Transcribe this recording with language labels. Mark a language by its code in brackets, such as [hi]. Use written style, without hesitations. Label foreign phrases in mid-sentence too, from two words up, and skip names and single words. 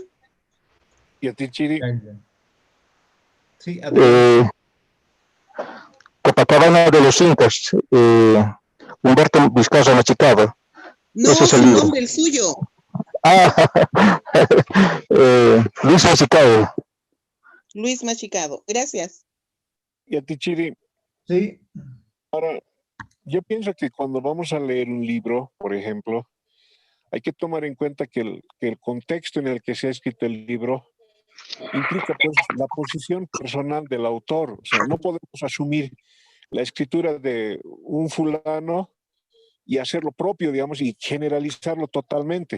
[es] Yatichiri. Sí, Copacabana de los Incas, Humberto Vizcarra Machicado. No, ese es el su libro. nombre, el suyo. Luis Machicado. Luis Machicado, gracias. Yatichiri. Sí. Ahora, yo pienso que cuando vamos a leer un libro, por ejemplo, hay que tomar en cuenta que el contexto en el que se ha escrito el libro implica pues la posición personal del autor. O sea, no podemos asumir la escritura de un fulano y hacerlo propio, digamos, y generalizarlo totalmente.